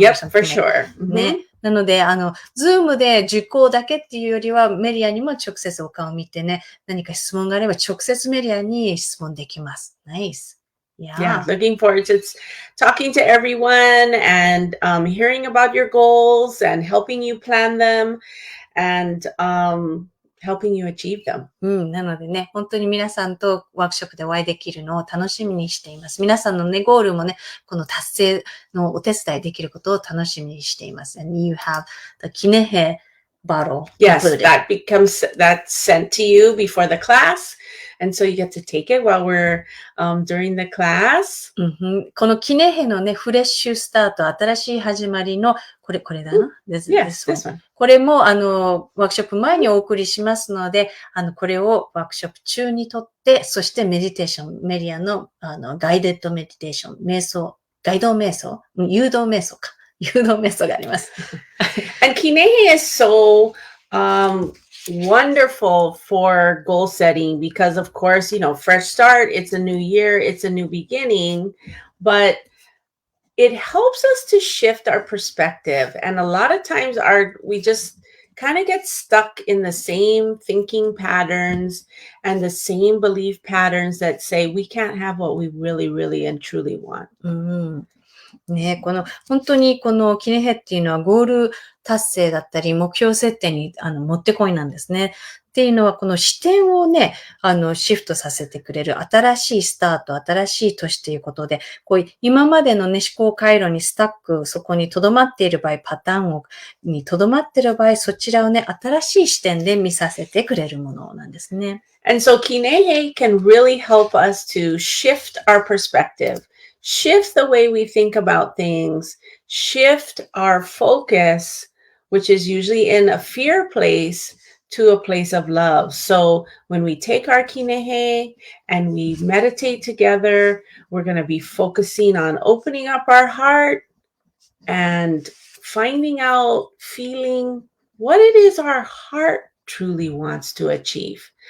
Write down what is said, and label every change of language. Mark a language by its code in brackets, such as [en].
[en] Yep, for sure. [ja] ね。なので、ズームで受講だけっていうよりは、メリアにも直接お顔を見てね、何か質問があれば直接メリアに質問できます。 [en] Nice. Yeah, looking forward to talking to everyone and hearing about your goals and helping you plan them and helping you achieve them. [ja] なのでね、本当に皆さんとワークショップでお会いできるのを楽しみにしています。皆さんのね、ゴールもね、この達成のお手伝いできることを楽しみにしています。 [en] And you have the キネヘ bottle. Yes, that's sent to you before the class. And so you get to take it while we're during the class. [ja] このキネヘのね、フレッシュスタート、新しい始まりの、これだな。 [en] Yes, this one. [ja] これも、ワークショップ前にお送りしますので、これをワークショップ中にとって、そしてメディテーション、メリアの、ガイデッドメディテーション、瞑想、ガイド瞑想、誘導瞑想か。誘導瞑想があります。 [en] And Kinehe is so wonderful for goal setting because, of course, fresh start, it's a new year, it's a new beginning, but it helps us to shift our perspective. And a lot of times we just kind of get stuck in the same thinking patterns and the same belief patterns that say we can't have what we really, really and truly want. [ja] ね、本当にこのキネヘっていうのはゴール達成だったり目標設定にもってこいなんですね。っていうのはこの視点をね、シフトさせてくれる新しいスタート、新しい年ということで、今までのね、思考回路にスタック、そこに留まっている場合、パターンに留まっている場合、そちらをね、新しい視点で見させてくれるものなんですね。 [en] And so Kinehe can really help us to shift our perspective. shift the way we think about things, shift our focus, which is usually in a fear place, to a place of love. So when we take our kinehe and we meditate together, we're going to be focusing on opening up our heart and finding out, feeling what it is our heart truly wants to achieve.